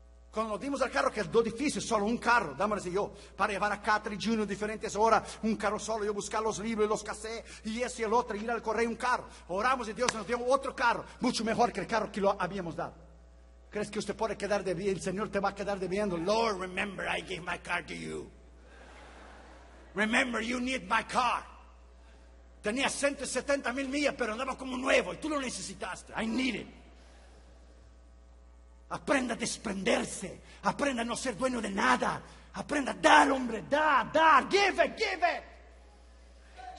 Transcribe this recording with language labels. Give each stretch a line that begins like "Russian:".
Spanish: Cuando lo dimos al carro, que es lo difícil, solo un carro, dámelos de Dios. Para llevar a Catherine Junior en diferentes horas, un carro solo. Yo buscar los libros y los cassettes y ese y el otro, ir al correo un carro. Oramos y Dios nos dio otro carro, mucho mejor que el carro que lo habíamos dado. ¿Crees que usted puede quedar debiendo? El Señor te va a quedar debiendo.
English: Lord, remember I gave my car to you. Remember you need my car.
Spanish: Tenía 170 mil millas, pero andaba como nuevo. Y tú lo necesitaste.
English: I need it.
Spanish: Aprenda a desprenderse. Aprenda a no ser dueño de nada. Aprenda a dar, hombre. Dar.
English: Give it, give it.